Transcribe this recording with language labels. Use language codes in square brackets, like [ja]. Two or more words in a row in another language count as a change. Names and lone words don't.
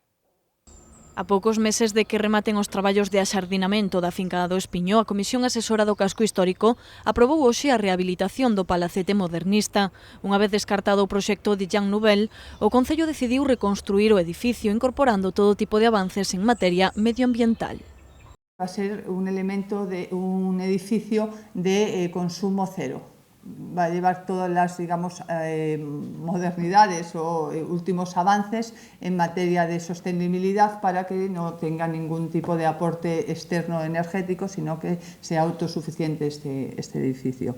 [gl] A poucos meses de que rematen os traballos de axardinamento da finca do Espiño, a Comisión Asesora do Casco Histórico aprobou hoxe a rehabilitación do palacete modernista. Unha vez descartado o proxecto de Jean Nouvel, o Concello decidiu reconstruir o edificio incorporando todo tipo de avances en materia medioambiental. [es] Va a ser un elemento de un edificio de consumo cero. Va a llevar todas las, digamos, modernidades o últimos avances en materia de sostenibilidad para que no tenga ningún tipo de aporte externo energético, sino que sea autosuficiente este edificio.